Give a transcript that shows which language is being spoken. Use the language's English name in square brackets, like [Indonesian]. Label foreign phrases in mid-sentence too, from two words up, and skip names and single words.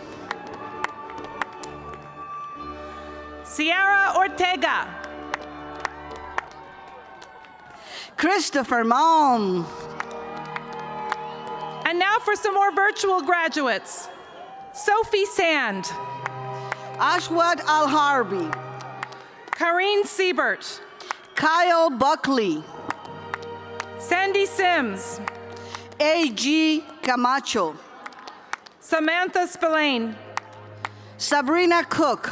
[English] Sierra Ortega. Christopher Malm. And now for some more virtual graduates. Sophie Sand. Ashwat Al-Harbi. Kareen Siebert. Kyle Buckley. Sandy Sims. A.G. Camacho. Samantha Spillane. Sabrina Cook.